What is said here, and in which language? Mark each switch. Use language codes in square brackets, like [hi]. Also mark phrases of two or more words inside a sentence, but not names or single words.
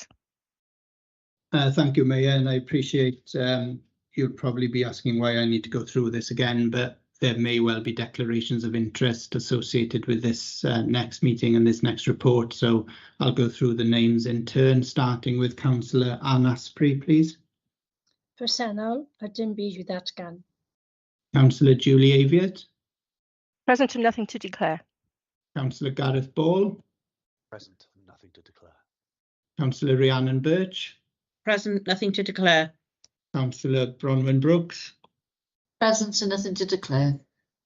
[en] Thank you, Mayor, and I appreciate you'll probably be asking why I need to go through this again, but there may well be declarations of interest associated with this next meeting and this next report. So I'll go through the names in turn, starting with Councillor Anne Asprey, please. [cy] Presennol, ydym byd datgan. [en] Councillor Julie Aviett. Present and nothing to declare. Councillor Gareth Ball. Present and nothing to declare. Councillor Rhiannon Birch. Present, nothing to declare. Councillor Bronwyn Brooks. Present and nothing to declare.